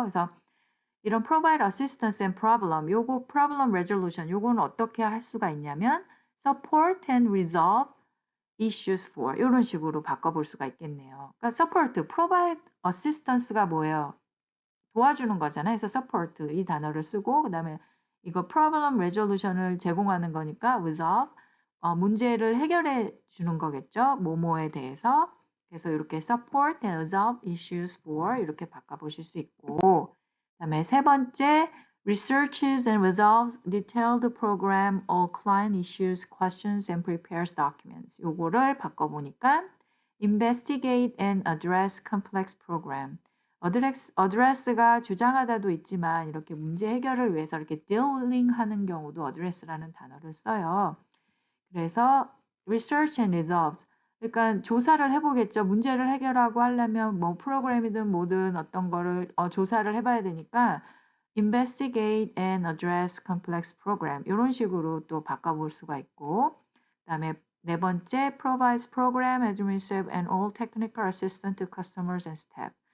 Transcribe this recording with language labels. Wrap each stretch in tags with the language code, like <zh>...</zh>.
<ko>그래서 이런</ko> <en>provide assistance and problem,</en> <ko>요거 problem resolution, 요거는 어떻게 할 수가 있냐면</ko> <en>support and resolve issues for</en> <ko>이런 식으로 바꿔볼 수가 있겠네요. 그러니까 support, provide assistance가 뭐예요? 도와주는 거잖아요. 그래서 support 이 단어를 쓰고 그 다음에 이거 problem resolution을 제공하는 거니까 resolve 문제를 해결해 주는 거겠죠. 뭐뭐에 대해서. 그래서 이렇게</ko> <en>support and resolve issues for</en> <ko>이렇게 바꿔보실 수 있고 그다음에 세 번째</ko> <en>researches and resolves detailed program or client issues, questions and prepares documents.</en> <ko>요거를 바꿔보니까</ko> <en>investigate and address complex program.</en> <ko>address가 주장하다도 있지만 이렇게 문제 해결을 위해서 이렇게 dealing 하는 경우도 address라는 단어를 써요. 그래서 research and resolves 그러니까 조사를 해보겠죠. 문제를 해결하고 하려면 뭐 프로그램이든 뭐든 어떤 거를 조사를 해봐야 되니까 investigate and address complex program 이런 식으로 또 바꿔볼 수가 있고 그다음에 네 번째</ko> <en>provides program administrative and all technical assistance to customers and staff.</en>